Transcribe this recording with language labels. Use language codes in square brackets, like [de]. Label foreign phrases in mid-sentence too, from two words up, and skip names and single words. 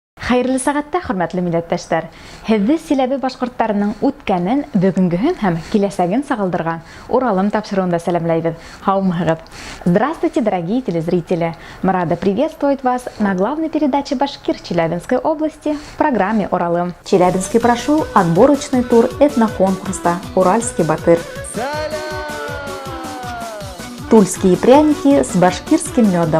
[ba] Хайырлы сәгатьтә, хөрмәтле милләттәшләр, һезне Силәбе башкортларының үткәнен, бүгенгеһен һәм киләсәген сагылдырган Уралым тапшыруында сәламләйбез. Һаумыгыз. [ru] Здравствуйте, дорогие телезрители. Мы рады приветствовать вас на главной передаче «Башкир» Челябинской области в программе «Уралым». Челябинский прошел отборочный тур этноконкурса «Уральский батыр». Тульские пряники с башкирским медом.